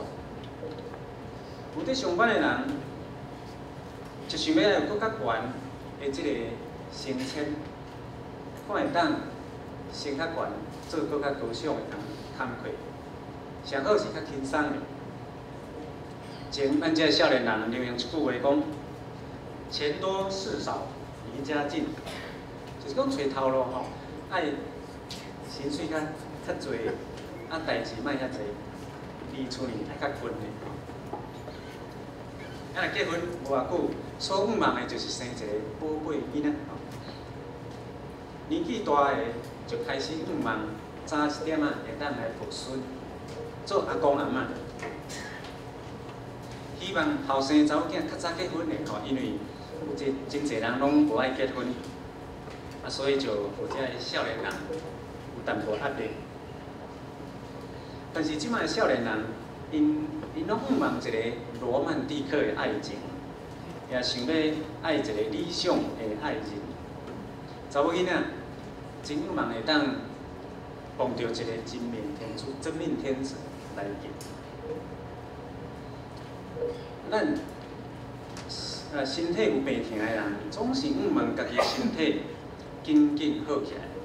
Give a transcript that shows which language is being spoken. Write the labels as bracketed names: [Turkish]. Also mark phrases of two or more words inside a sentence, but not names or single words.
[Min Nan Chinese] 有伫上班的人，就想要有更较悬的即个升迁，看会当升较悬，做更较高尚的工课，上好是较轻松的。前咱这少年人流行一句话讲：钱多事少，离家近。就是讲找头路吼，爱薪水较济，啊代志莫遐济，离厝呢爱较近的。啊，若结婚无偌久，所盼望的就是生一个宝贝囡仔。年纪大的就开始盼望早一点啊，会当来抱孙，做阿公阿嬷。希望后生查某囝较早结婚的吼，因为有真侪人拢无爱结婚，啊，所以就有这少年人有淡薄压力。但是即摆的少年人，因拢盼望一个罗曼蒂克的爱情，也想要爱一个理想的爱人。查某囡仔真盼望会当碰到一个真命天子来结。咱身体有病痛的人，总是盼望家己身体紧紧好起来。